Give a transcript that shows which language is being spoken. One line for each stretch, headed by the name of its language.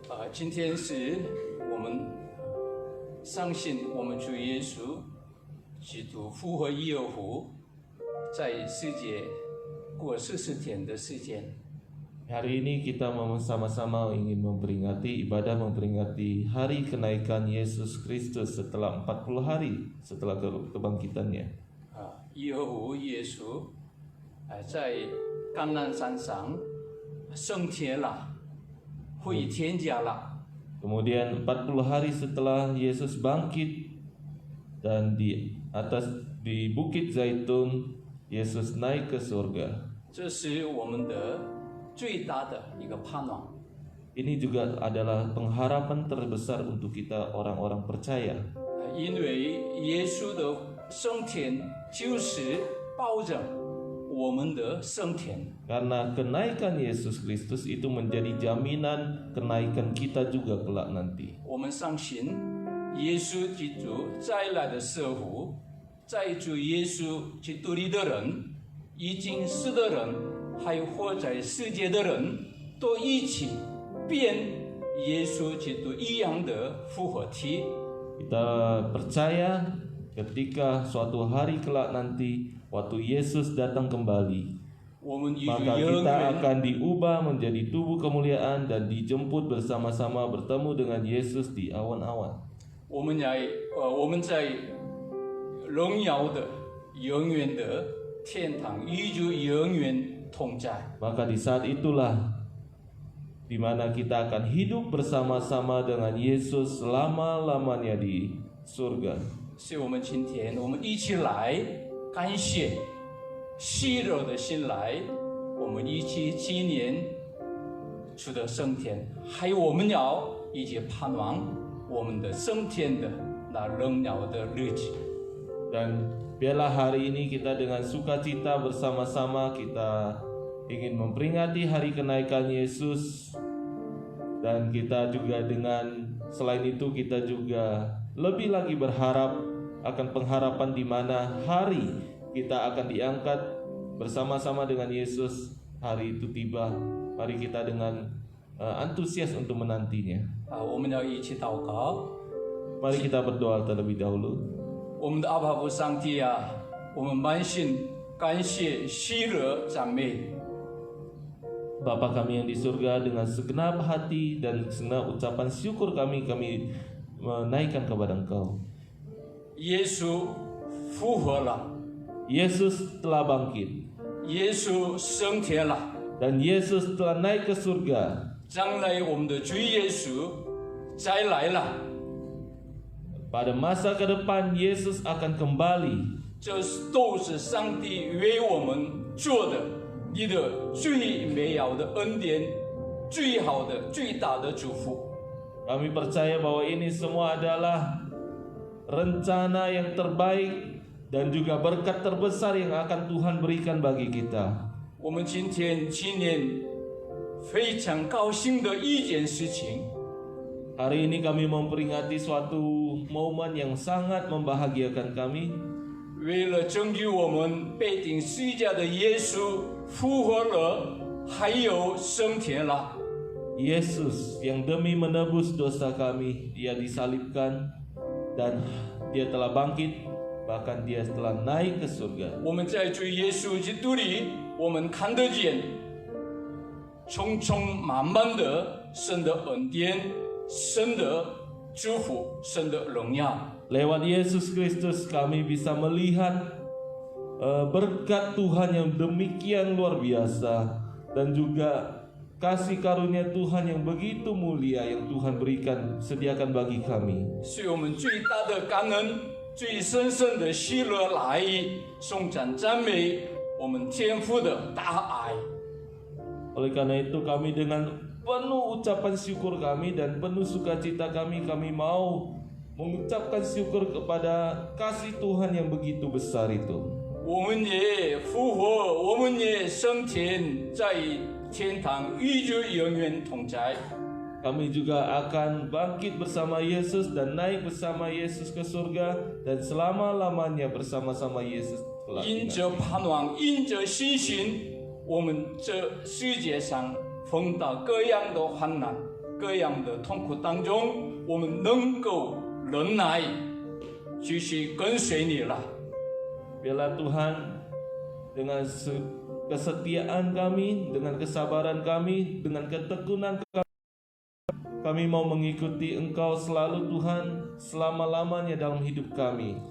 Chinese: 今天是我们相信我们主耶稣基督复活以后，在世界过40天的时间。
Indonesian: Hari ini kita sama-sama ingin memperingati hari kenaikan Yesus Kristus setelah 40 hari setelah kebangkitannya.
Chinese: 以后耶稣在橄榄山上升天了，回天家了。
Indonesian: Kemudian 40 hari setelah Yesus bangkit dan di Bukit Zaitun Yesus naik ke surga.
Chinese: 这是我们的最大的一个盼望。
Indonesian: Ini juga adalah pengharapan terbesar untuk kita orang-orang percaya.
Chinese: 因为耶稣的升天就是保证我们的升天。
Indonesian: Karena kenaikan Yesus Kristus itu menjadi jaminan kenaikan kita juga kelak nanti.
Chinese: 我们相信耶稣基督再来的时候，在主耶稣基督里的人，已经死的人，还有活在世界的人，都一起变耶稣基督一样的复活体。
Indonesian: Kita percaya ketika suatu hari kelak nanti waktu Yesus datang kembali,
Chinese: 我们与主
Indonesian: maka
Chinese: 永
Indonesian: kita
Chinese: 远
Indonesian: akan diubah menjadi tubuh kemuliaan dan dijemput bersama-sama bertemu dengan Yesus di awan-awan.
Chinese: 我们在荣耀的永远的天堂与主永远同在。
Indonesian: Maka di saat itulah di mana kita akan hidup bersama-sama dengan Yesus selama-lamanya di surga.
Chinese: 所以我们今天我们一起来感谢喜乐的心来，我们一起纪念主的升天，还有我们要一起盼望我们的升天的那荣耀的日子。
Indonesian: Dan biarlah hari ini kita dengan sukacita bersama-sama kita ingin memperingati hari kenaikan Yesus, dan kita juga selain itu kita juga lebih lagi berharap akan pengharapan di mana hari kita akan diangkat bersama-sama dengan Yesus. Hari itu tiba, mari kita dengan antusias untuk menantinya.
Chinese: 我们要一起祷告。
Indonesian: Mari kita berdoa terlebih dahulu.
Chinese: 我们的阿爸父上帝啊，我们满心感谢、喜乐、赞美。
Indonesian: Bapa kami yang di surga, dengan segenap hati dan segenap ucapan syukur kami menaikkan kepada Engkau.
Chinese: 耶稣复活了，
Indonesian: Yesus telah bangkit,
Chinese: 耶稣升天了。
Indonesian: dan Yesus telah naik ke surga.
Chinese: 将来我们的主耶稣再来了，
Indonesian: Pada masa ke depan Yesus akan kembali.
Chinese: 这都是上帝为我们做的，你的最美好的恩典，最好的、最大的祝福。
Indonesian: Kami percaya bahwa ini semua adalah rencana yang terbaik dan juga berkat terbesar yang akan Tuhan berikan bagi kita.
Chinese: 我们今天纪念非常高兴的一件事情，
Indonesian: Hari ini kami memperingati suatu momen yang sangat membahagiakan kami.
Chinese: 为了拯救我们被钉十字架的耶稣复活了，还有升天了。
Indonesian: Yesus yang demi menebus dosa kami, Dia disalibkan dan Dia telah bangkit, bahkan Dia telah naik ke surga.
Chinese: 我们在主耶稣基督里，我们看得见充充满满的神的恩典、神的祝福、神的荣耀。
Indonesian: Lewat Yesus Kristus kami bisa melihat berkat Tuhan yang demikian luar biasa, dan juga kasih karunia Tuhan yang begitu mulia yang Tuhan berikan, sediakan bagi kami.
Chinese: 所以我们最大的感恩、最深深的喜乐来颂赞赞美我们天父的大爱。
Indonesian: Oleh karena itu kami dengan penuh ucapan syukur kami dan penuh sukacita kami mau mengucapkan syukur kepada kasih Tuhan yang begitu besar itu.
Chinese: 我们也复活，我们也升天，在天堂与主永远同在。
Indonesian: Kami juga akan bangkit bersama Yesus dan naik bersama Yesus ke surga, dan selama-lamanya bersama-sama Yesus.
Chinese: 因着盼望，因着信心，我们这世界上碰到各样的患难、各样的痛苦当中，我们能够忍耐，继续跟随你了。
Indonesian: Biarlah Tuhan dengan kesetiaan kami, dengan kesabaran kami, dengan ketekunan kami mau mengikuti Engkau selalu Tuhan, selama-lamanya dalam hidup kami.